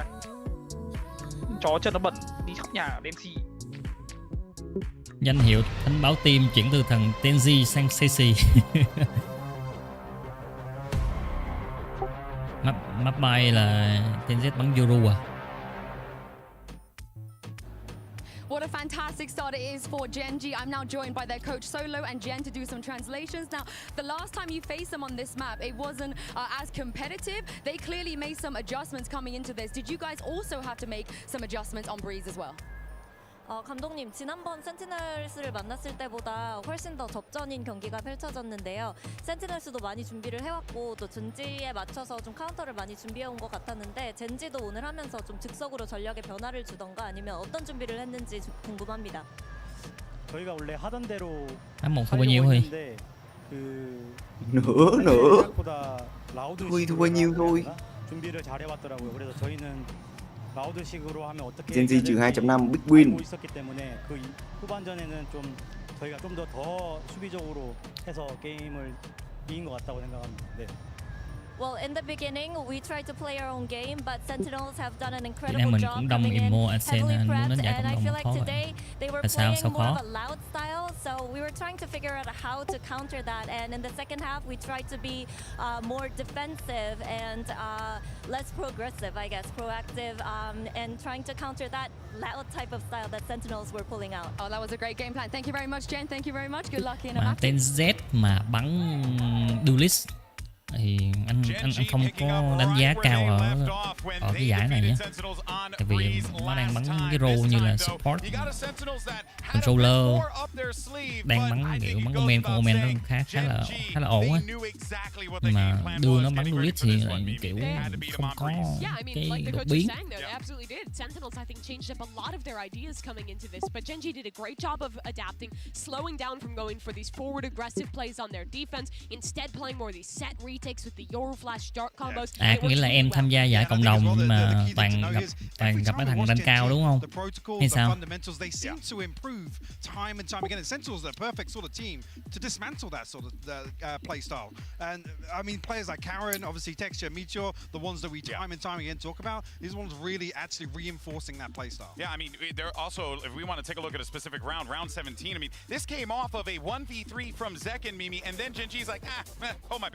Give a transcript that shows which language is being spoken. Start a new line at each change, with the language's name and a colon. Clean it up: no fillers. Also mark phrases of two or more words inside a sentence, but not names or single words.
Vietnamese: Chó chân nó bẩn, đi khắp nhà đen xì. Danh hiệu thánh báo team chuyển từ thằng Tenji sang Ceci. Map bay là TNZ bắn Yoru à?
English: What a fantastic start it is for GENG. I'm now joined by their coach Solo and Jen to do some translations. Now, the last time you faced them on this map, it wasn't as competitive. They clearly made some adjustments coming into this. Did you guys also have to make some adjustments on Breeze as well?
Korean: 감독님, 지난번 센티넬스를 만났을 때보다 훨씬 더 접전인 경기가 펼쳐졌는데요. 센티넬스도 많이 준비를 해왔고 또 젠지에 맞춰서 좀 카운터를 많이 준비해온 것 같았는데 젠지도 오늘 하면서 좀 즉석으로 전략에 변화를 주던가 아니면 어떤 준비를 했는지 궁금합니다. 저희가 원래 하던 대로
Vietnamese: một không bao nhiêu thôi. nữa
Korean: 생각보다 라우드
Vietnamese: thôi bao nhiêu thôi.
Korean: 준비를 잘 해왔더라고요. 그래서 저희는 라우드식으로 하면 어떻게
Vietnamese: GENG trừ 2.5
English: big win.
Korean: 있었기 때문에 그 후반전에는 좀 저희가 좀 더 수비적으로 해서 게임을 이긴 것 같다고 생각합니다. 네.
English: Well, in the beginning, we tried to play our own game, but Sentinels have done an incredible job coming in heavily prepped, and I feel like today they were playing more of a loud style, so we were trying to figure out how to counter that, and in the second half, we tried to be more defensive and less progressive, I guess, proactive, and trying to counter that loud type of style that Sentinels were pulling out. Oh, that was a great game plan. Thank you very much, Jen. Thank you very much. Good luck in a
Vietnamese: mà
English: match.
Vietnamese: tên Z mà bắn duelist thì anh không có đánh giá cao ở cái giải này nhé, tại vì nó đang bắn cái role như là
English: support controller,
Vietnamese: đang bắn kiểu bắn comment nó khá là ổn á, nhưng mà đưa nó bắn duelist thì lại kiểu không có cái đột biến.
English: Sentinels, I think, changed up a lot of their ideas coming into this, but GENG did a great job of adapting, slowing down from going for these forward aggressive plays on their defense, instead playing more of these set retakes with the Euro Flash dart combos.
Vietnamese: Nghĩa là em tham gia giải cộng đồng nhưng mà toàn gặp mấy thằng rank cao đúng không? Hay sao?
English: They seem to improve time and time again. And Sentinels are the perfect sort of team to dismantle that sort of play style. And I mean, players like Karen, obviously Texture, Meteor, the ones that we time and time again talk about, these ones really actually reinforcing that play style. Yeah, I mean, they're also, if we want to take a look at a specific round 17, I mean, this came off of a 1v3 from Zek and Mimi, and then GENG's like, hold my bear.